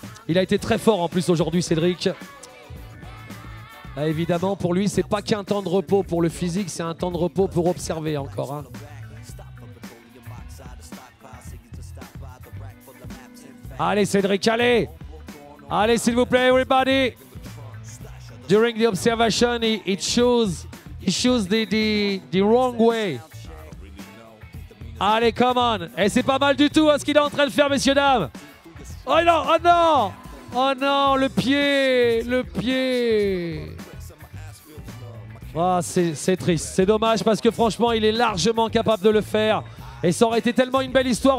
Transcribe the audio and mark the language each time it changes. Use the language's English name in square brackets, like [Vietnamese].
[French] Il a été très fort en plus aujourd'hui, Cédric. Là, évidemment, pour lui, c'est pas qu'un temps de repos pour le physique, c'est un temps de repos pour observer encore. Hein. Allez, Cédric, allez! Allez, s'il vous plaît, everybody! [English] During the observation, he chose the wrong way. [French] Allez, [English] come on! [French] Et c'est pas mal du tout hein, ce qu'il est en train de faire, messieurs, dames! Oh non! Oh non! Oh non! Le pied! Le pied! Oh, c'est triste. C'est dommage parce que franchement, il est largement capable de le faire. Et ça aurait été tellement une belle histoire.